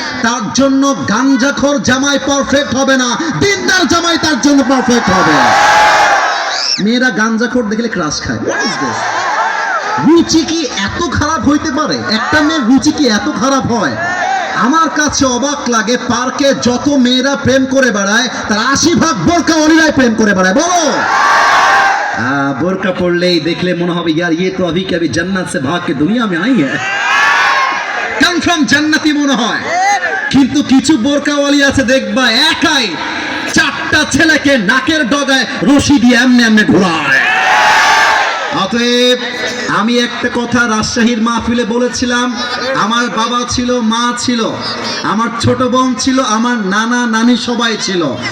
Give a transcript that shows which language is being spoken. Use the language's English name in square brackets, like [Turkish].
[Bangla] তার জন্য গাঞ্জাখোর জামাই পারফেক্ট হবে না, দিনদার জামাই তার জন্য পারফেক্ট হবে। মেয়েরা গাঞ্জাখোর দেখলে ক্রাশ খায়। রুচি কি এত খারাপ হইতে পারে? একটা মেয়ের রুচি কি এত খারাপ হয়? আমার কাছে অবাক লাগে, পার্কে যত মেয়েরা প্রেম করে বেড়ায় তার 80% বোরকা ওলিরাই প্রেম করে বেড়ায়। বলো, বোরকা পড়লেই দেখলে মনে হবে ইয়ার [Hindi] ये तो अभी कभी जन्नत से भाग के दुनिया में आई है, [Bangla] কনফার্ম জান্নাতি মনে হয়। কিন্তু কিছু বোরকাওয়ালি আছে দেখবা একাই 4টা ছেলেকে নাকের ডগায় রশি দিয়ে এমনি এমনি ঘোরায়। অতএব আমি একটা কথা রাজশাহীর মাহফিলে বলেছিলাম, আমার বাবা ছিল, মা ছিল, আমার ছোট বোন ছিল, আমার নানা নানি সবাই ছিল।